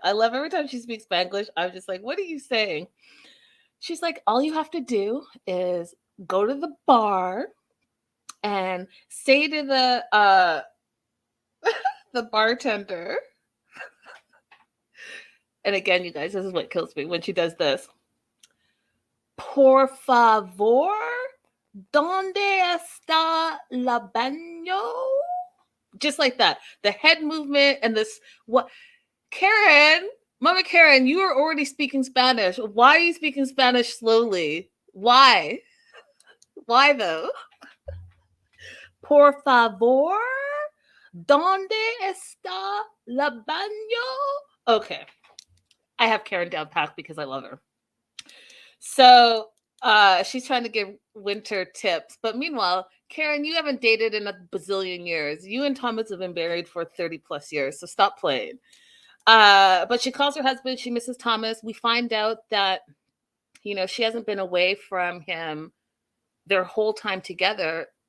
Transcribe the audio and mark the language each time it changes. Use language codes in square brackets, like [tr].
[en] I love every time she speaks Spanglish. I'm just like, what are you saying? She's like, all you have to do is go to the bar and say to the the bartender. And again, you guys, this is what kills me when she does this. [es] Por favor, ¿dónde está la baño? [en] Just like that. The head movement and this, what? Karen, Mama Karen, you are already speaking Spanish. Why are you speaking Spanish slowly? Why? Why though? [es] Por favor, ¿dónde está la baño? [en] Okay. I have Karen down packed because I love her. So she's trying to give Winter tips. But meanwhile, Karen, you haven't dated in a bazillion years. You and Thomas have been married for 30 plus years. So stop playing. But she calls her husband. She misses Thomas. We find out that, she hasn't been away from him their whole time together.